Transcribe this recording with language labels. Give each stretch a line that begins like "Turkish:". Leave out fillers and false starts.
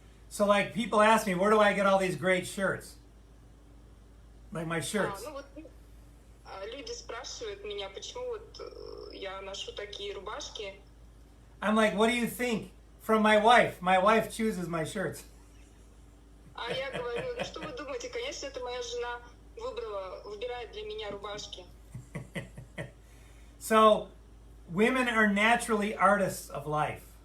English: So like people ask me, where do I get all these great shirts? Like my shirts.
Russian: Ну вот люди спрашивают меня, почему вот я ношу такие рубашки.
English: I'm like, what do you think? From my wife. My wife chooses my shirts.
Russian: А я говорю, ну что вы думаете? Конечно, это моя жена выбирает для меня рубашки.
English: So women are naturally artists of life.